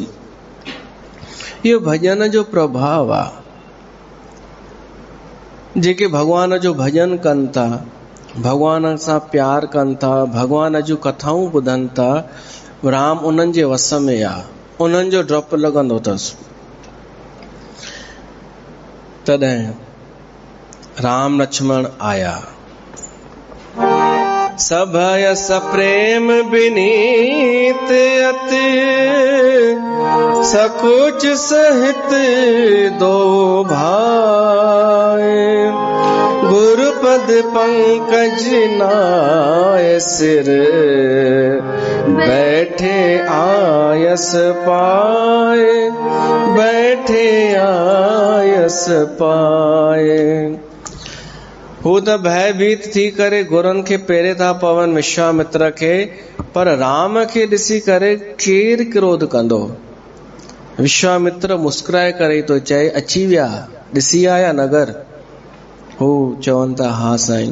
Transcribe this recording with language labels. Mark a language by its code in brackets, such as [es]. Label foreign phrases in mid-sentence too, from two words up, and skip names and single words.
[sd] इहो भजन जो प्रभाव आहे। जेके भगवान जो भजन कनि था, भगवान सां प्यार कनि था, भगवान जूं कथाऊं ॿुधनि था, राम उन्हनि जे वस में आहे, उन्हनि जो डपु लॻंदो अथसि। तॾहिं राम लक्ष्मण आया। [awa] सभयस प्रेम विनीत अति, सकुच सहित दो भाई। गुरुपद पंकज नाय सिर, बैठे आयस पाए, बैठे आयस पाए। [sd] हू त भयभीत थी करे गुरुनि खे पेरे था पवन विश्वामित्र खे, पर राम खे ॾिसी करे केरु क्रोध कंदो। विश्वामित्र मुस्कुराए करे तो चए अची विया, ॾिसी आया नगर? हू चवनि था हा साईं।